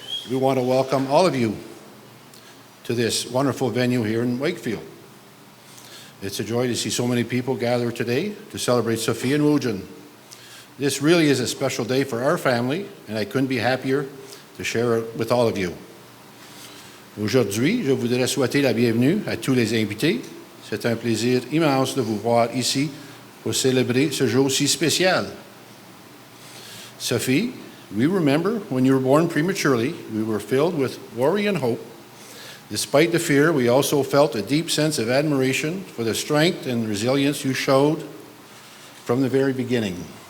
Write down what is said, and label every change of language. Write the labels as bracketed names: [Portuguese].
[English] We want to welcome all of you to this wonderful venue here in Wakefield. It's a joy to see so many people gather today to celebrate Sophie and WooJin. This really is a special day for our family, and I couldn't be happier to share it with all of you. [French] Aujourd'hui, je voudrais souhaiter la bienvenue à tous les invités. C'est un plaisir immense de vous voir ici pour célébrer ce jour si spécial. [English] Sophie, we remember when you were born prematurely, we were filled with worry and hope. Despite the fear, we also felt a deep sense of admiration for the strength and resilience you showed from the very beginning.